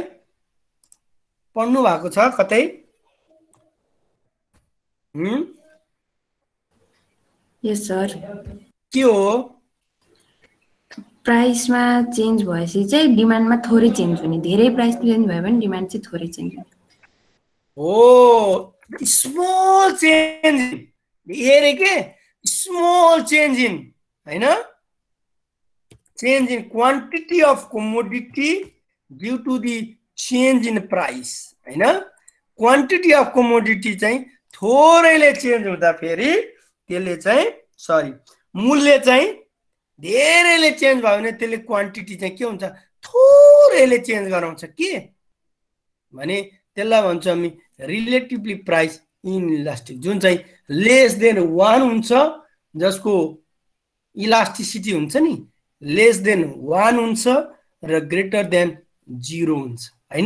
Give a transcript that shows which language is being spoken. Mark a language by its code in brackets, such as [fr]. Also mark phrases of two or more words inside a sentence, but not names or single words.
[ne] पढ्नु भएको छ कतै? [en] yes sir. [ne] के हो? प्राइसमा चेन्ज भएपछि चाहिँ डिमान्डमा थोरै चेन्ज हुने, धेरै [en] price change [ne] भयो भने डिमान्ड चाहिँ थोरै चेन्ज हुने। [en] O small change, [ne] धेरै के [en] small change in हैन, change in quantity of commodity due to the change in price हैन। quantity of commodity [ne] चाहिँ थोरैले चेन्ज हुँदा फेरि त्यसले चाहिँ सरी मूल्य चाहिँ धेरैले चेन्ज भयो भने त्यसले क्वान्टिटी चाहिँ के हुन्छ? थोरैले चेन्ज गराउँछ के भने त्यसलाई भन्छ हामी [en] relatively price inelastic, [ne] जुन चाहिँ [en] less than 1 [ne] हुन्छ, जसको इलास्टिसिटी हुन्छ नि [en] less than 1 [ne] हुन्छ र [en] greater than 0 [ne] हुन्छ हैन।